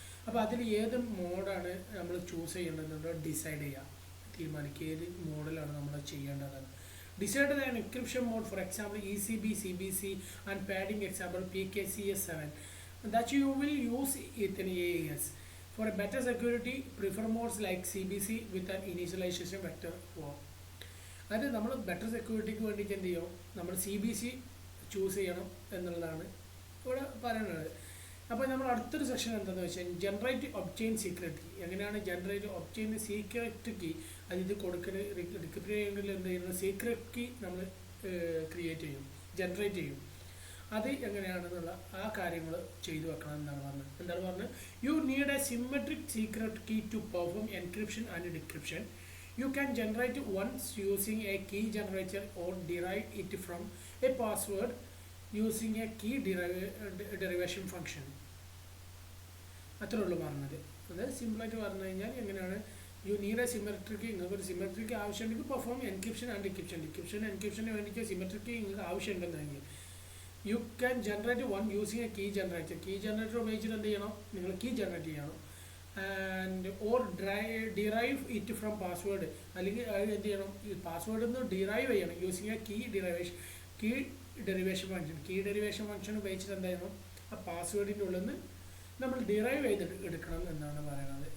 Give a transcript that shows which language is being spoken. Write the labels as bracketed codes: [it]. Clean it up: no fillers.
[ml] അപ്പോൾ അതിൽ ഏത് മോഡാണ് നമ്മൾ ചൂസ് ചെയ്യേണ്ടതെന്നുണ്ടോ ഡിസൈഡ് ചെയ്യുക, തീരുമാനിക്കുക ഏത് മോഡലാണ് നമ്മൾ ചെയ്യേണ്ടതെന്ന്. [en] Decide the encryption mode for example ECB, CBC and padding example PKCS7 that you will use it in AES. For a better security, prefer modes like CBC with an initialization vector form. [ml] അത് നമ്മൾ better സെക്യൂരിറ്റിക്ക് വേണ്ടിയിട്ട് എന്ത് ചെയ്യും, നമ്മൾ CBC choose ചെയ്യണം എന്നുള്ളതാണ് ഇവിടെ പറയുന്നത്. അപ്പോൾ നമ്മൾ അടുത്തൊരു സെക്ഷൻ എന്താണെന്ന് വെച്ചാൽ ജനറേറ്റ് ഒബ്റ്റെയിൻ സീക്രട്ട് കീ. എങ്ങനെയാണ് ജനറേറ്റ് ഒബ്റ്റെയിൻ സീക്രട്ട് കീ, അത് ഇത് കൊടുക്കുന്ന ഡിക്രിപ്റ്റ് ചെയ്യണമെങ്കിൽ എന്ത് ചെയ്യുന്നത്, സീക്രട്ട് കീ നമ്മൾ ക്രിയേറ്റ് ചെയ്യും, ജനറേറ്റ് ചെയ്യും. അത് എങ്ങനെയാണെന്നുള്ള ആ കാര്യങ്ങൾ ചെയ്തു വെക്കണം എന്നാണ് പറഞ്ഞത്. എന്താണ് പറഞ്ഞത്, [en] You need a symmetric secret key to perform encryption and decryption. You can generate once using a key generator or derive it from a password using a key derivation function. [ml] അത്രേ ഉള്ളൂ പറഞ്ഞത്. അത് സിമ്പിളായിട്ട് പറഞ്ഞു കഴിഞ്ഞാൽ എങ്ങനെയാണ് [en] you need a symmetric, [ml] നിങ്ങൾക്ക് ഒരു സിമെട്രിക്ക് ആവശ്യമുണ്ടെങ്കിൽ പെർഫോം എൻക്രിപ്ഷൻ ആൻഡ് എൻക്രിപ്ഷന് വേണ്ടിയിട്ട് സിമെട്രിക്ക് നിങ്ങൾക്ക് ആവശ്യമുണ്ടെന്നെങ്കിൽ [en] you can generate one using a key generator [ml] ഉപയോഗിച്ചിട്ട് എന്ത് ചെയ്യണം, നിങ്ങൾ കീ ജനറേറ്റ് ചെയ്യണം. [en] and or derive it from password, [ml] അല്ലെങ്കിൽ എന്ത് ചെയ്യണം, ഈ പാസ്വേഡിൽ നിന്ന് ഡിറൈവ് ചെയ്യണം [en] using a key derivation function [ml] ഉപയോഗിച്ചിട്ട് എന്ത് ചെയ്യണം, ആ പാസ്വേഡിൻ്റെ ഉള്ളിൽ നിന്ന് നമ്മൾ ഡിറൈവ് ചെയ്ത് എടുക്കണം എന്നാണ് പറയുന്നത്.